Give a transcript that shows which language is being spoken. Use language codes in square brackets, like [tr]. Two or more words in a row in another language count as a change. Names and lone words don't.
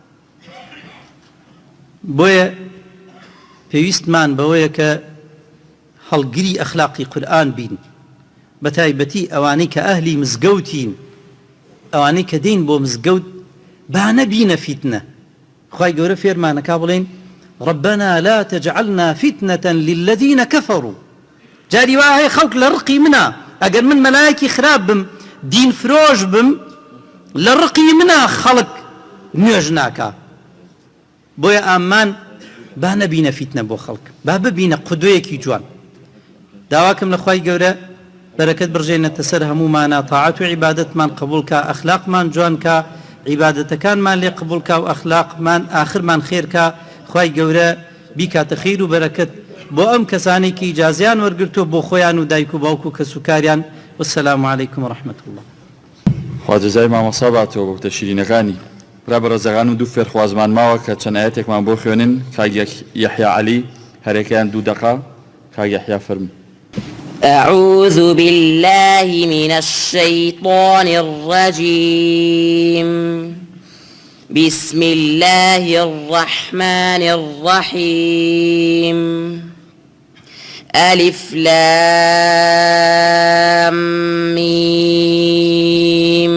[ckb] بۆیە پێویستمان بەوەیە کە هەڵگری ئەخلاقی قورئان بین، بە تایبەتی ئەوانەی کە ئەهلی مزگەوتین، ئەوانەی کە دێین بۆ مزگەوت با نەبینە فیتنە. خوای گەورە فێرمانەکا بڵێن [ar] ربنا لا تجعلنا فتنة للذين كفروا. [ckb] جاری وا هەیە خەڵک لە ڕقی منە، ئەگەر من مەلایەکی خراپ بم دین فرۆش بم لە ڕقی منە خەڵک نوێژ ناکا. بۆیە ئامان با نەبینە فیتنە بۆ خەڵک، با ببینە قودوەیەکی جوان. داواکەم لە خوای گەورە بەرەکەت بڕژێنێتە سەر هەمومانە، تاعات و عیبادەتمان قبول کا، ئەخلاقمان جوان کا، عیبادەتەکانمان لێ قبول کا و ئەخلاقمان ئاخرمان خێر کا. خوای گەورە بیکاتە خیر و بەرەکەت بۆ ئەم کەسانی کە ئیجازیان وەرگرتووە بۆ خۆیان و دایک و باوک و کەسوکاریان. [ar] والسلام علیکم ورحمة الله. [ckb] خوا جەزای مامۆستا باتەوە بۆ تەشیرینەکانی. برا بەڕێزەکان و دوو فێرخوازمان ماوە کە چەند ئاەتێکمان بۆ خوێنن. کاک یەحیا عەلی هەرێکیان 2 دقە. کاک یەحیا فەرموو. [ar] أعوذ بالله من الشيطان الرجيم. بسم الله الرحمن الرحيم. ألف لام ميم.